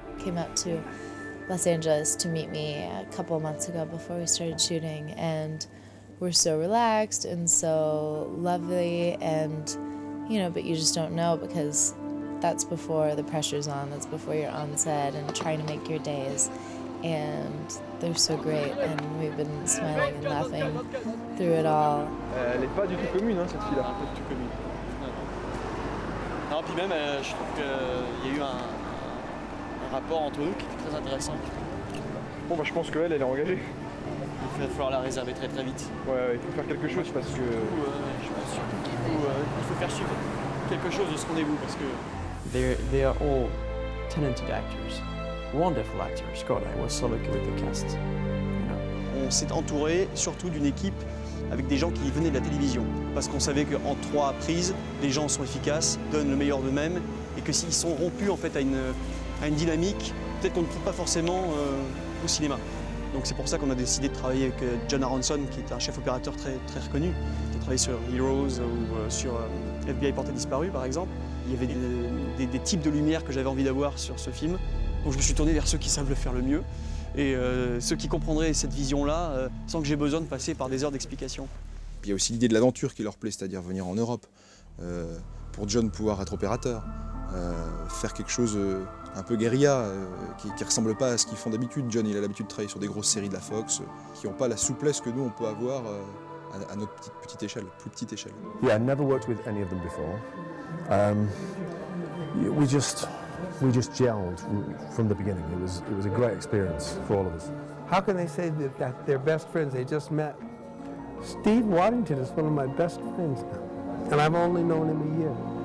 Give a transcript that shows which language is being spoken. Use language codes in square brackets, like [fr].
[en] Came out to Los Angeles to meet me a couple of months ago before we started shooting, and we're so relaxed and so lovely, and you know, but you just don't know because that's before the pressure's on, that's before you're on set and trying to make your days, and they're so great, and we've been smiling and laughing through it all. [fr] Elle n'est pas du tout commune, hein, cette fille-là. Pas du tout commune. Non, puis même, je trouve qu'il y a eu un rapport entre nous qui était très intéressant. Bon, bah, je pense qu'elle, elle est engagée. Il va falloir la réserver très très vite. Ouais, il faut faire quelque chose parce que... Je pense surtout qu'il faut faire suivre quelque chose de ce rendez-vous parce que... [en] They are all talented actors, wonderful actors. God, I was so lucky with the cast. You know. [fr] On s'est entouré surtout d'une équipe avec des gens qui venaient de la télévision. Parce qu'on savait qu'en 3 prises, les gens sont efficaces, donnent le meilleur d'eux-mêmes, et que s'ils sont rompus en fait, à une dynamique, peut-être qu'on ne trouve pas forcément au cinéma. Donc c'est pour ça qu'on a décidé de travailler avec John Aronson, qui est un chef opérateur très reconnu, qui a travaillé sur Heroes ou sur FBI Porté Disparu par exemple. Il y avait des types de lumière que j'avais envie d'avoir sur ce film. Donc je me suis tourné vers ceux qui savent le faire le mieux. Et ceux qui comprendraient cette vision-là sans que j'ai besoin de passer par des heures d'explication. Il y a aussi l'idée de l'aventure qui leur plaît, c'est-à-dire venir en Europe, pour John pouvoir être opérateur, faire quelque chose un peu guérilla, qui ne ressemble pas à ce qu'ils font d'habitude. John, il a l'habitude de travailler sur des grosses séries de la Fox, qui n'ont pas la souplesse que nous on peut avoir à notre petite échelle, plus petite échelle. [en] Yeah, I never worked with any of them before. We just gelled from the beginning. It was a great experience for all of us. How can they say that they're best friends? They just met. Steve Waddington is one of my best friends now, and I've only known him a year.